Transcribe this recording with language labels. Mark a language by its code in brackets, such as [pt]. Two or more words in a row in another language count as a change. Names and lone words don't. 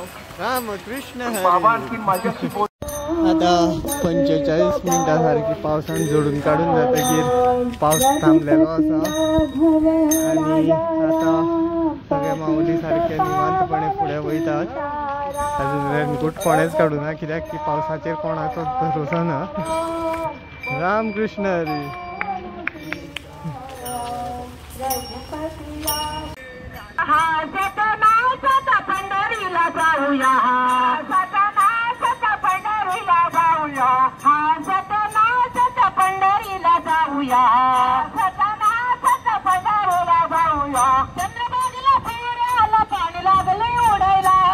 [kok] रामकृष्ण हरी आता 45 मिनटां सारकी पावसान जोडून काडून जातकीर पावस थांबलेलो आसा आनी आतां सगळे माऊली सारके निवांतपणे फुडें वयतात अजून रेनकोट कोणेच काडूना कित्याक की पावसाचेर कोणाचो भरोसा ना रामकृष्ण हरी [mr] पंढरीला जाऊया पंढरीला जाऊया चंद्रभागेला फिरायला पाणी लागले उडायला